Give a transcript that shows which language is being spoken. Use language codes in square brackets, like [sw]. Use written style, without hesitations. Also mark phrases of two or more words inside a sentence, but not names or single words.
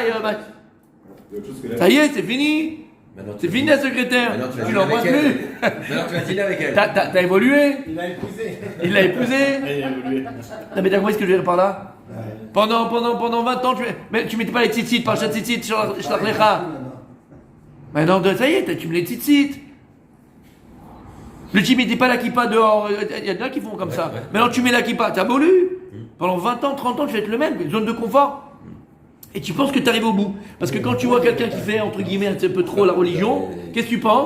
[fr] Ça y est, c'est fini. C'est fini la secrétaire. Tu l'embrasses plus. Maintenant, tu vas dîner avec elle. T'as évolué. Il l'a épousé. Non, mais t'as compris ce que je veux dire par là? Pendant 20 ans, tu mettais pas les tzitzit, [he] פרשת ציצית, שלח לך. [fr] Maintenant, ça y est, tu mets les tzitzit. Le type n'était pas la kippa dehors, il y en a qui font comme ça. Maintenant tu mets la kippa, t'as évolué. Pendant 20 ans, 30 ans, tu vas être le même, zone de confort. Et tu penses que tu arrives au bout. Parce que quand tu vois quelqu'un qui fait, entre guillemets, un petit peu trop la religion, qu'est-ce que tu penses?